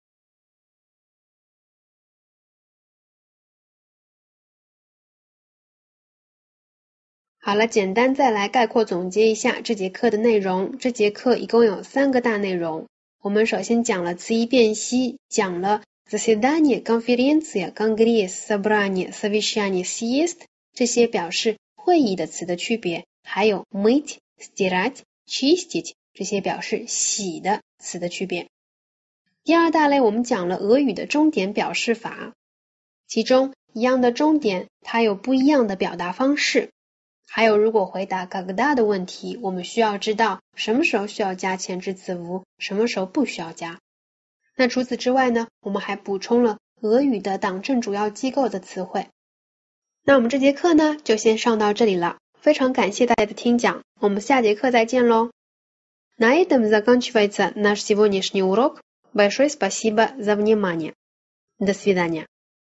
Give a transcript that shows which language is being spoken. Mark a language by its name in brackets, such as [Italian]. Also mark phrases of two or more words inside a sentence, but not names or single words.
[Chinese] 好了，简单再来概括总结一下这节课的内容。这节课一共有3个大内容。我们首先讲了词义辨析，讲了 [Russian] заседание, конференция, конгресс, собрание, совещание, съезд [Chinese] 这些表示会议的词的区别，还有 [Russian] мыть, стирать, чистить [Chinese] 这些表示洗的词的区别。第二大类我们讲了俄语的钟点表示法，其中一样的钟点它有不一样的表达方式。还有如果回答когда的问题，我们需要知道什么时候需要加前置词符，什么时候不需要加。那除此之外呢，我们还补充了俄语的党政主要机构的词汇。那我们这节课呢就先上到这里了，非常感谢大家的听讲，我们下节课再见咯。 [Russian] На этом заканчивается наш сегодняшний урок. Большое спасибо за внимание. До свидания.